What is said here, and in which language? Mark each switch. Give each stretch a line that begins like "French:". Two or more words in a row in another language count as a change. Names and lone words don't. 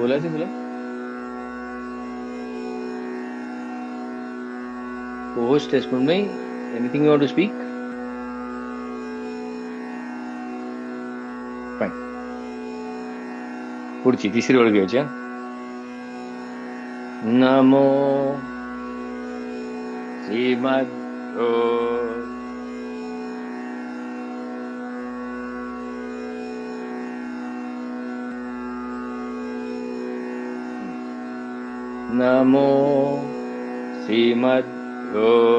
Marathi: बोलायचं तुला? होस्ट आहेस मृण्मयी.
English: Anything you want to speak?
Marathi: फाईन. पुढची तिसरी ओळ घ्यायची.
Sanskrit: नमो श्रीमद्भ्यो नमो श्रीमद्भ्यो